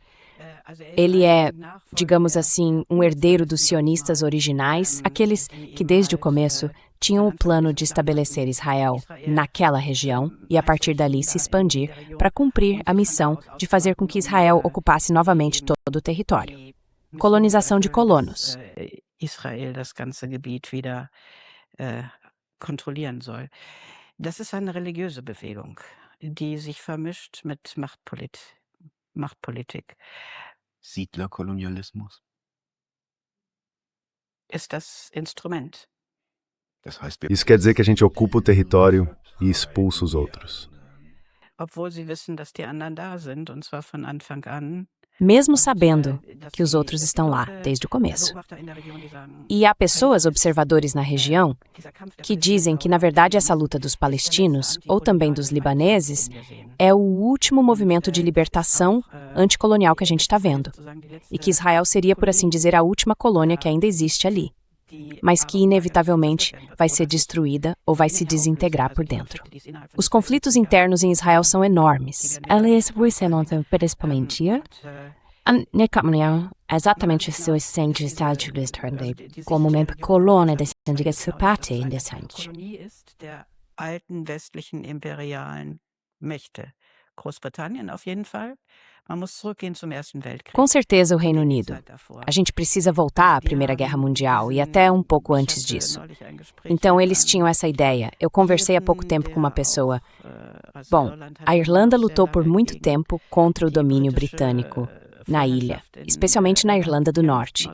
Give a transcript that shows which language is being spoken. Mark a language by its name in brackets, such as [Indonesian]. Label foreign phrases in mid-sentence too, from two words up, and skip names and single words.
[Portuguese] Ele é, digamos assim, um herdeiro dos sionistas originais, aqueles que desde o começo tinham o plano de estabelecer Israel naquela região e a partir dali se expandir para cumprir a missão de fazer com que Israel ocupasse novamente todo o território. Colonização de colonos. [German] Israel das ganze Gebiet wieder kontrollieren soll. Das ist eine religiöse Bewegung, die sich vermischt mit Machtpolitik. Siedlerkolonialismus? Ist das Instrument. [Portuguese] Isso quer dizer que a gente ocupa o território e expulsa os outros. [German] Obwohl sie wissen, dass die anderen da sind, und zwar von Anfang an. [Portuguese] Mesmo sabendo que os outros estão lá desde o começo. E há pessoas, observadores na região, que dizem que, na verdade, essa luta dos palestinos, ou também dos libaneses, é o último movimento de libertação anticolonial que a gente está vendo. E que Israel seria, por assim dizer, a última colônia que ainda existe ali, mas que, inevitavelmente, vai ser destruída ou vai se desintegrar por dentro. Os conflitos internos em Israel são enormes. Eles representam principalmente exatamente seu essência como uma colônia de parte interessante. [German] Großbritannien, auf jeden Fall. Man muss zurückgehen zum Ersten Weltkrieg. [Portuguese] Com certeza o Reino Unido. A gente precisa voltar à Primeira Guerra Mundial e até um pouco antes disso. Então eles tinham essa ideia. Eu conversei há pouco tempo com uma pessoa. Bom, a Irlanda lutou por muito tempo contra o domínio britânico na ilha, especialmente na Irlanda do Norte.